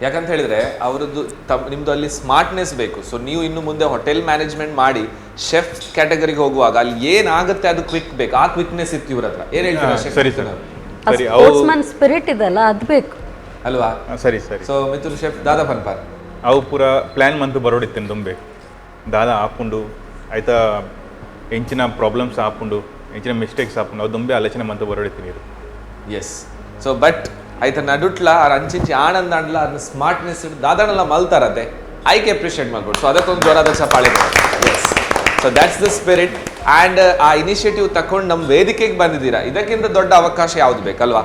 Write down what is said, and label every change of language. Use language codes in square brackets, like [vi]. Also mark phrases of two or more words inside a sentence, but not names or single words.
[kn] ಯಾಕಂತ ಹೇಳಿದ್ರೆ ಅವರದ್ದು ನಿಮ್ದು ಅಲ್ಲಿ ಸ್ಮಾರ್ಟ್ನೆಸ್ ಬೇಕು. ಸೊ ನೀವು ಇನ್ನು ಮುಂದೆ [en] hotel management [kn] ಮಾಡಿ [en] chef category [kn] ಹೋಗುವಾಗ ಅಲ್ಲಿ ಏನಾಗುತ್ತೆ ಅದು ಕ್ವಿಕ್ ಬೇಕು. ಆ ಕ್ವಿಕ್ನೆಸ್ ಇತ್ತು ಇವ್ರ ಹತ್ರ. ಏನ್ ಹೇಳ್ತೀರಾ? ಸರಿ ಸರ್, ಸರಿ. [en] sportsman spirit [kn] ಇದಲ್ಲ, ಅದು ಬೇಕು ಅಲ್ವಾ? ಸರಿ ಸರಿ. [tcy] ಸೊ ಮಿಥುನ್ ಶೆಫ್ ದಾದಾ ಪನ್ಪಾರ್ ಅವು ಪೂರ ಪ್ಲ್ಯಾನ್ ಮಂತು ಬರೋಡಿತ್ತೇನೆ ತುಂಬೆ ದಾದಾ ಆಪುಂಡು ಆಯ್ತಾ ಎಂಚಿನ ಪ್ರಾಬ್ಲಮ್ಸ್ ಆಪುಂಡು ಎಂಚಿನ ಮಿಸ್ಟೇಕ್ಸ್ ಆಪುಂಡು ಅವು ದುಂಬೆ ಆಲೋಚನೆ ಮಂತು ಬರೋಡಿತ್ತೀನಿ. ಎಸ್. [en] so but [tcy] ಆಯ್ತಾ ನಡುಟ್ಲ ಅವ್ರ ಅಂಚಿಂಚಿ ಆನಂದ ಅಂಡ್ಲ ಅದನ್ನ ಸ್ಮಾರ್ಟ್ನೆಸ್ ದಾದಾನೆಲ್ಲ ಮಲ್ತಾರತ್ತೆ ಐಕೆ ಅಪ್ರಿಷಿಯೇಟ್ ಮಾಡ್ಬೋದು. [kn] ಸೊ ಅದಕ್ಕೊಂದು ಜ್ವರದ ಚಪಾಳಿ. ಎಸ್. [en] so that's the spirit. [kn] ಆ್ಯಂಡ್ ಆ ಇನಿಷಿಯೇಟಿವ್ ತಗೊಂಡು ನಮ್ಮ ವೇದಿಕೆಗೆ ಬಂದಿದ್ದೀರಾ, ಇದಕ್ಕಿಂತ ದೊಡ್ಡ ಅವಕಾಶ ಯಾವ್ದು ಬೇಕಲ್ವಾ?